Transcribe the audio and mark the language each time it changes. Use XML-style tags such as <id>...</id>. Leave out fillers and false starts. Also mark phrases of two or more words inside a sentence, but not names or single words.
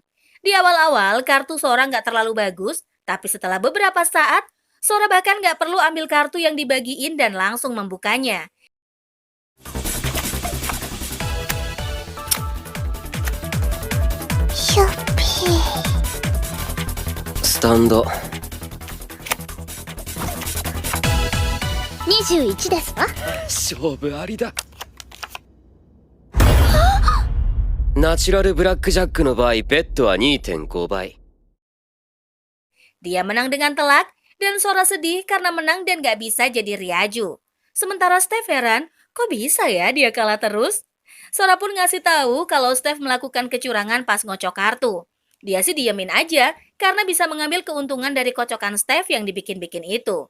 <id>Di awal-awal kartu Sora nggak terlalu bagus, tapi setelah beberapa saat, Sora bahkan nggak perlu ambil kartu yang dibagiin dan langsung membukanya. Yuppie.</id> <ja>スタンド 21ですわ。勝負ありだ。ナチュラルブラックジャックの場合、ベッドは2.5倍。</ja> <id>Dia menang dengan telak dan Sora sedih karena menang dan gak bisa jadi Ryaju. Sementara Steph heran, kok bisa ya dia kalah terus? Sora pun ngasih tahu kalau Steph melakukan kecurangan pas ngocok kartu. Dia sih diemin aja karena bisa mengambil keuntungan dari kocokan Steph yang dibikin-bikin itu.</id>